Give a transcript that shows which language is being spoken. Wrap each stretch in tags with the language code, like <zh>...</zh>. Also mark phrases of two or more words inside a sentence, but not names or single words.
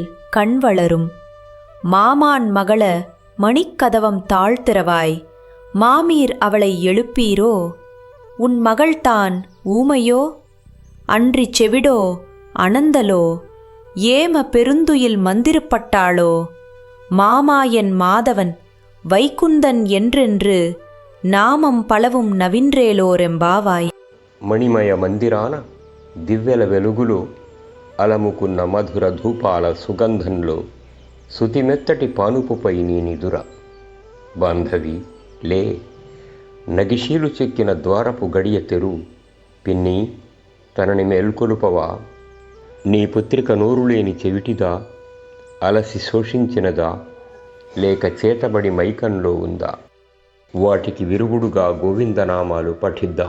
<ta>கண் வளரும் மாமான் மகள மணிக்கதவம் தாழ்த்திரவாய் மாமீர் அவளை எழுப்பீரோ உன் மகள்தான் ஊமையோ அன்றி செவிடோ அனந்தலோ ஏம பெருந்துயில் மந்திரப்பட்டாளோ மாமாயன் மாதவன் வைகுந்தன் என்றென்று நாமம் பலவும் நவின்றேலோரெம்பாவாய்.</ta> <te>మణిమయ మందిరాన దివ్యల వెలుగులో అలముకున్న మధుర ధూపాల సుగంధంలో సుతిమెత్తటి పానుపుపై నీ నిదుర బాంధవి లే నగిశీలు చెక్కిన ద్వారపు గడియ తెరు పిన్ని తనని మేల్కొలుపవా నీ పుత్రిక నోరులేని చెవిటిదా అలసి శోషించినదా లేక చేతబడి మైకంలో ఉందా వాటికి విరుగుడుగా గోవిందనామాలు పఠిద్దాం.</te>